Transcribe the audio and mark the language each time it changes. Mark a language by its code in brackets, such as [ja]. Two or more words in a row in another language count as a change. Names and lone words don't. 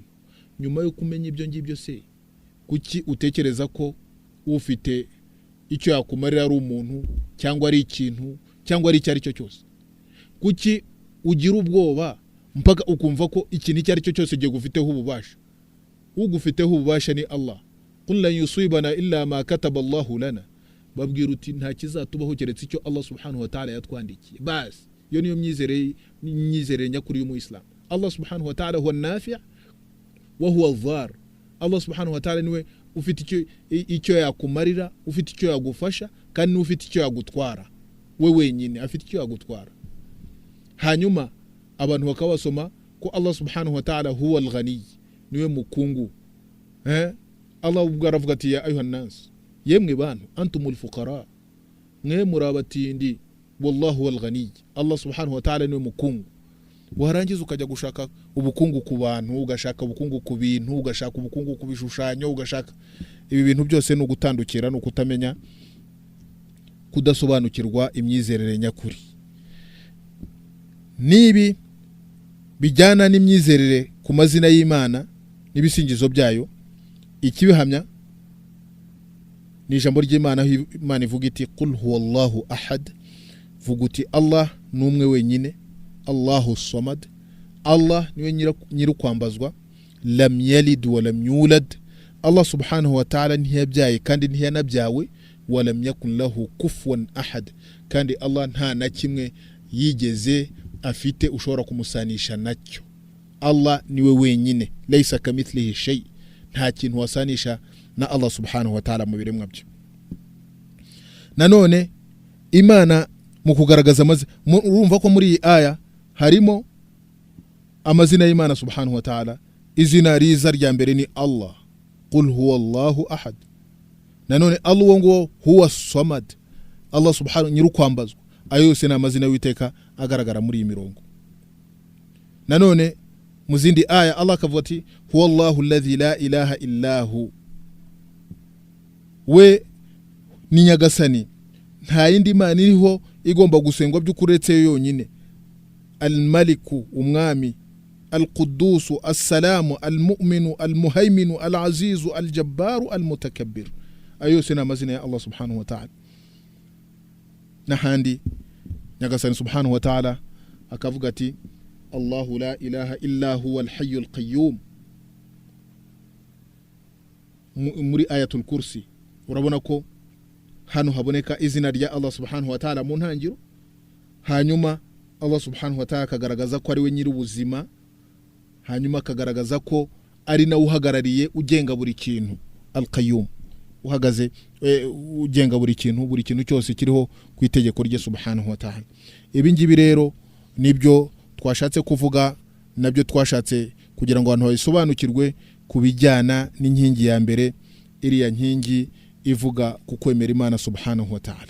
[rw] Nyuma yo kumenya ibyo ngibyo se, kuki utekereza ko ufite icyo yakumarira ari umuntu, cyangwa ari ikintu, cyangwa ari icyo ari cyo cyose? Kuki ugira ubwoba mpaka ukumva ko ikintu icyo ari cyo cyose giye gufiteho ububasha? Ugufiteho ububasha ni Allah. [ar] قل لن يصيبنا إلا ما كتب الله لنا. [rw] Babwira uti nta kizatubaho keretse icyo Allah [ar] سبحانه وتعالى [rw] yatwandikiye. Bas yo niyo myizerere nyakuri y'Umuyisilamu. [ar] الله سبحانه وتعالى هو نافع وهو ضار. [rw] Allah [ar] سبحانه وتعالى [rw] niwe ufite icyo yakumarira, ufite icyo yagufasha, kandi ufite icyo yagutwara. We wenyine afite icyo yagutwara. Hanyuma abantu bakabasoma ko [ar] الله سبحانه وتعالى هو الغني, [rw] niwe mukungu. Allah ubwo aravuga ati [ar] يا أيها الناس, [rw] yemwe bantu [ar] أنتم الفقراء, [rw] mwe murabatindi, [ar] والله والغني. الله سبحانه وتعالى [rw] niwe mukungu. Warangiza ukajya gushaka ubukungu ku bantu, ugashaka ubukungu ku bintu, ugashaka ubukungu ku bishushanyo, ugashaka ibi bintu byose no gutandukira no kutamenya, kudasobanukirwa imyizerere nyakuri. Nibi bijyana n'imyizerere ku mazina y'Imana n'ibisingizo byayo, ikibihamya ni ijambo ry'Imana. Imana ivuga iti [ar] قل هو الله أحد, [rw] vuga uti Allah numwe wenyine, [ar] الله الصمد, [rw] Allah niwe nyirukwambazwa, [ar] لم يلد ولم يولد, الله سبحانه وتعالى [rw] ntiyabyaye kandi ntiyanabyawe, [ar] ولم يكن له كفوا أحد, [rw] kandi Allah nta na kimwe yigeze afite ushobora kumusanisha nacyo. Allah niwe wenyine, [ar] ليس كمثله شيء, [rw] nta kintu wasanisha na Allah [ar] سبحانه وتعالى [rw] mu biremwa byo. Nanone Imana mu kugaragaza urumva ko muri iyi aya harimo amazina y'Imana [ar] سبحانه وتعالى. [rw] Izina riza rya mbere ni Allah, [ar] قل هو الله أحد. [rw] Nanone Allah ngo [ar] هو الصمد, [rw] Allah subhanahu nyirukwambazwa. Ayo yose ni amazina y'Uwiteka agaragara muri iyi mirongo. Nanone mu zindi aya Allah akavuga ati [ar] هو الله الذي لا إله إلا هو, [rw] we ni nyagasani, nta yindi Imana iriho igomba gusengwa by'ukuretse yonyine. [ar] الملك, umwami, القدوس، السلام، المؤمن، المهيمن، العزيز، الجبار، المتكبر. [rw] Ayo yose ni amazina ya Allah [ar] سبحانه وتعالى. [rw] Nahandi nyagasani [ar] سبحانه وتعالى [rw] akavuga ati [ar] الله لا إله إلا هو الحي القيوم. [rw] Muri [ar] آية الكرسي [rw] urabona ko hano haboneka izina rya Allah [ar] سبحانه وتعالى [rw] mu ntangiro, hanyuma Allah [ar] سبحانه وتعالى [rw] akagaragaza ko ari we nyiri ubuzima, hanyuma akagaragaza ko ari nawe uhagarariye ugenga buri kintu, al-qayyum, uhagaze ugenga buri kintu cyose kiriho ku itegeko rye [ar] سبحانه وتعالى. [rw] Ibi ngibi rero nibyo twashatse kuvuga, nabyo twashatse kugira ngo abantu babisobanukirwe kubijyana n'inkingi ya mbere, iriya nkingi ivuga ku kwemera Imana [ar] سبحانه وتعالى.